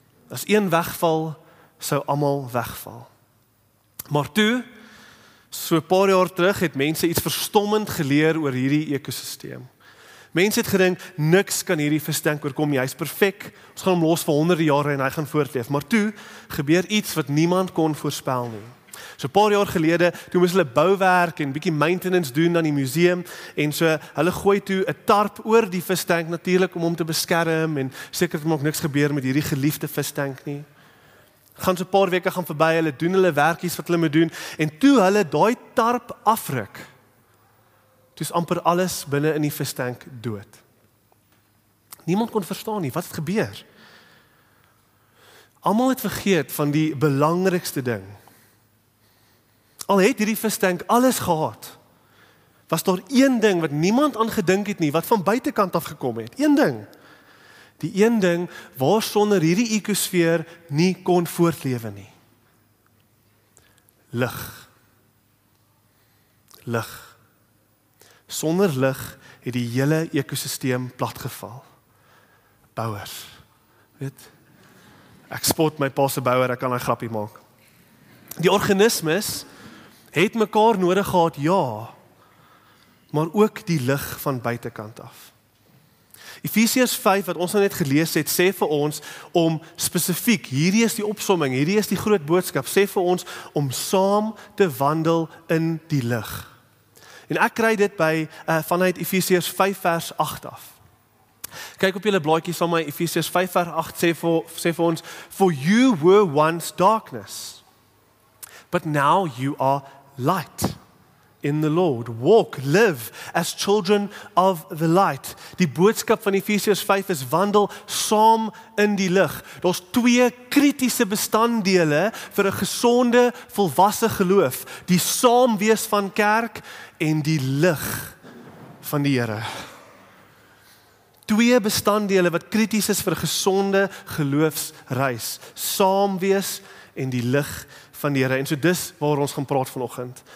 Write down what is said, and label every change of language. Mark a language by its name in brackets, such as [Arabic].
[Afrikaans] As een wegval, sou almal wegval. Maar toe, so 'n paar jaar terug, het mense iets verstommend geleer oor hierdie ekosisteem. Mense het gedink, niks kan hierdie vistank oorkom nie, hy's perfek, ons gaan hom los vir honderde jare en hy gaan voortleef. Maar toe, gebeur iets wat niemand kon voorspel nie. So 'n paar jaar gelede, toe moes hulle bouwerk en bietjie maintenance doen aan die museum, en so, hulle gooi toe 'n tarp oor die vistank natuurlik om hom te beskerm, en seker het ook niks gebeur met hierdie geliefde vistank nie. Gaan so 'n paar weke gaan verby, hulle doen hulle werkies wat hulle moet doen, en toe hulle daai tarp afruk, toe is amper alles binne in die vistank dood. Niemand kon verstaan nie, wat het gebeur? Almal het vergeet van die belangrikste ding. Al het hierdie vistank alles gehad, was daar een ding wat niemand aan gedink het nie, wat van buitekant af gekom het. Een ding. Die een ding waarsonder hierdie ekosfeer nie kon voortlewe nie. Lig. Lig. Sonder lig het die hele ekosisteem platgeval. Bouers. Weet, ek spot my pa se bouer, ek kan 'n grappie maak. Die organismes het mekaar nodig gehad, ja, maar ook die lig van buitekant af. Efesiërs 5 wat ons nou net gelees het, sê vir ons om spesifiek, hierdie is die opsomming, hierdie is die groot boodskap, sê vir ons om saam te wandel in die lig. En ek kry dit by vanuit Efesiërs 5 vers 8 af. Kyk op julle blaadjie saam met Efesiërs 5:8 sê vir ons, [English] "For you were once darkness, but now you are light in the Lord. Walk, live as children of the light." [Afrikaans] Die boodskap van Efesiërs 5 is wandel saam in die lig. Daar's 2 kritiese bestanddele vir 'n gesonde, volwasse geloof: die saamwees van kerk en die lig van die Here. 2 bestanddele wat krities is vir 'n gesonde geloofsreis: saamwees en die lig van die Here. En so dis waar ons gaan praat vanoggend.